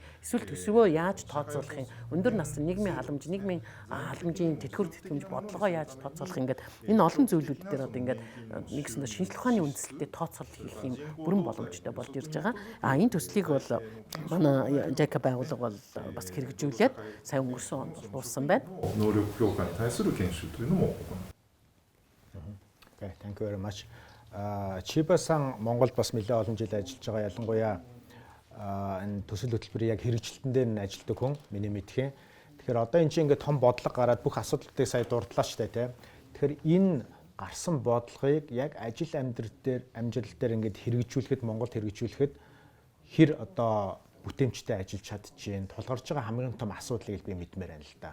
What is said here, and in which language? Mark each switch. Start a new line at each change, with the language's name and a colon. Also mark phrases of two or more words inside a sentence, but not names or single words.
Mongolian: Эсвэл төсвөө яаж тооцоолох юм? Өндөр насны нийгмийн халамжийн тэтгэвэр тэтгэмж бодлогоо яаж тооцоолох юм ингээд энэ олон зүйлүүд дээр одоо ингээд нэгсэндээ шинжлэх ухааны үндэслэлтэй тооцоолол хийх юм бүрэн боломжтой болж ирж байгаа. Энэ төслийг бол манай JICA байгууллага бол бас хэрэгжүүлээд сая өнгөрсөн онд болсон байна.
Japanese: 能力強化に対する研修というのも行う。
English: Okay, thank you very much.
Mongolian: Чибасан Монголд бас нэлээд олон жил ажиллаж байгаа. Ялангуяа энэ төсөл хөтөлбөрийн яг хэрэгжилтэн дээр нь ажилладаг хүн миний мэдхийн. Тэгэхээр одоо энэ чинь ингээд том бодлого гараад бүх асуудлуудыг сая дурдлаа штэ тий. Тэгэхээр энэ гарсан бодлогыг яг ажил амжилт дээр ингээд хэрэгжүүлэхэд Монголд хэрэгжүүлэхэд хэр одоо бүтээмжтэй ажиллаж чадчихээн тулгарч байгаа хамгийн том асуудлыг би мэдмээр байна л да.